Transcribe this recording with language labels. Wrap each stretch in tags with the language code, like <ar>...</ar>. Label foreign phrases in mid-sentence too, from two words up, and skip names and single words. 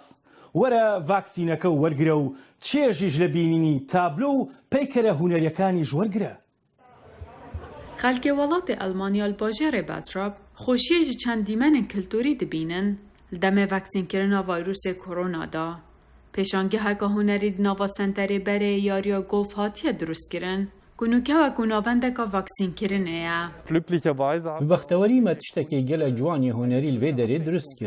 <ckb>وەرە ڤاکسینەکە و وەرگرە و چێژیش لە بینینی تابلۆ و پەیکەرە هونەریەکانیش وەرگرە.</ckb> <ku>خەڵکی وڵاتی ئەڵمانیا لە باژێرێ بەتراب خۆشیێژی چەند دیمەنên کلتوری dibînin li demê vaksînkirina vayrosê koronada. Pêşangeheka hunerî di nava senterê berê yariya golf hatiye drûstkirin ku nûkeva ku navendeka vaksînkirinê ye. Bi bextewerî me tiştekê gelek ciwanî hunerî li vê derê dirist kir.</ku>